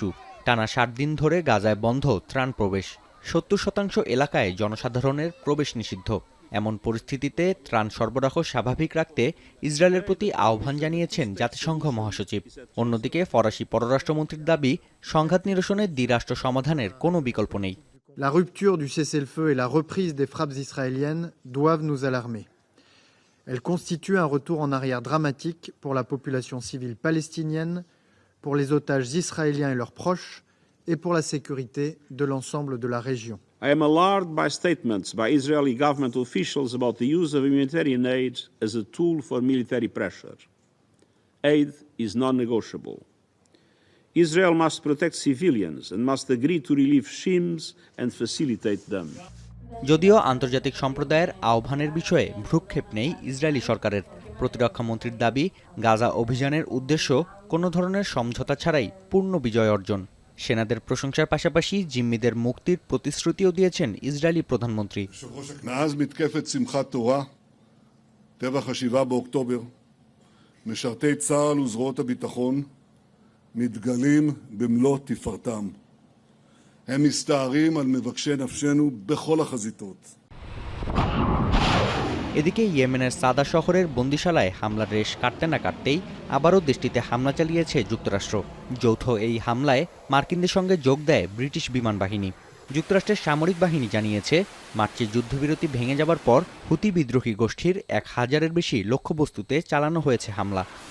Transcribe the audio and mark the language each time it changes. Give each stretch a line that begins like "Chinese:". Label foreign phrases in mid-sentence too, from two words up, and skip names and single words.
Bangla: টানা ৭ দিন ধরে গাজায় বন্ধ ত্রাণ প্রবেশ। ৭০% এলাকায় জনসাধারণের প্রবেশ নিষিদ্ধ। এমন পরিস্থিতিতে ত্রাণ সরবরাহ স্বাভাবিক রাখতে ইসরায়েলের প্রতি আহ্বান জানিয়েছেন জাতিসংঘ মহাসচিব। অন্যদিকে ফরাসি পররাষ্ট্রমন্ত্রীর দাবি, সংঘাত নিরসনে দ্বিরাষ্ট্র সমাধানের কোনো বিকল্প নেই।
French: La rupture du cessez-le-feu et la reprise des frappes israéliennes doivent nous alarmer. Elle constitue un retour en arrière dramatique pour la population civile palestinienne, pour les otages israéliens et leurs proches, et pour la sécurité de l'ensemble de la région.
English: I am alarmed by statements by Israeli government officials about the use of humanitarian aid as a tool for military pressure. Aid is non-negotiable. Israel must protect civilians and must agree to relieve shims and facilitate them.
Bangla: যদিও আন্তর্জাতিক সম্প্রদায়ের আহ্বানের বিষয়ে ভ্রুক্ষেপ নেই ইসরায়েলি সরকারের। প্রতিরক্ষা মন্ত্রীর দাবি, গাজা অভিযানের উদ্দেশ্য কোনো ধরনের সমঝোতা ছাড়াই পূর্ণ বিজয় অর্জন। সেনাদের প্রশংসার পাশাপাশি জিম্মিদের মুক্তির প্রতিশ্রুতিও দিয়েছেন ইসরায়েলি প্রধানমন্ত্রী।
Hebrew: מאז מתקפת שמחת תורה, טבח ה-7 באוקטובר, משרתי צה"ל וזרועות הביטחון מתגלים במלוא תפארתם. הם מסתערים על מבקשי נפשנו בכל החזיתות.
Bangla: এদিকে ইয়েমেনের সাদা শহরের বন্দিশালায় হামলার রেশ কাটতে না কাটতেই আবারও দেশটিতে হামলা চালিয়েছে যুক্তরাষ্ট্র। যৌথ এই হামলায় মার্কিনদের সঙ্গে যোগ দেয় ব্রিটিশ বিমান বাহিনী। যুক্তরাষ্ট্রের সামরিক বাহিনী জানিয়েছে, মার্চে যুদ্ধবিরতি ভেঙে যাবার পর হুতি বিদ্রোহী গোষ্ঠীর ১,০০০-এর বেশি লক্ষ্যবস্তুতে চালানো হয়েছে হামলা।